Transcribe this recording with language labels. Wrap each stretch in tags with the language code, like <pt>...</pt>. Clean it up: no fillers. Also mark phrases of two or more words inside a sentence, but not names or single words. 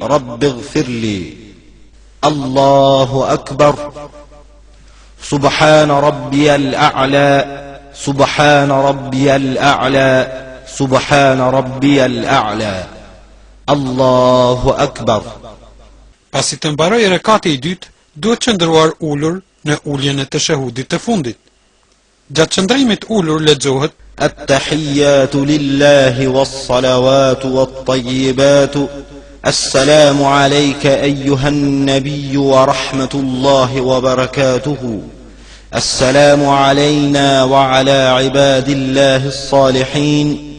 <ar>رب اغفر لي. الله أكبر. سبحان ربي الأعلى. سبحان ربي الأعلى. سبحان ربي الأعلى. الله أكبر.</ar> <sq>Pasi të mbaroj rekati I dytë, duhet qëndruar ulur në uljen e teshehudit të fundit. Gjatë qëndrimit ulur lexohet:</sq> <ar>التحيات لله والصلوات والطيبات. السلام عليك أيها النبي ورحمة الله وبركاته. السلام علينا وعلى عباد الله الصالحين.</ar>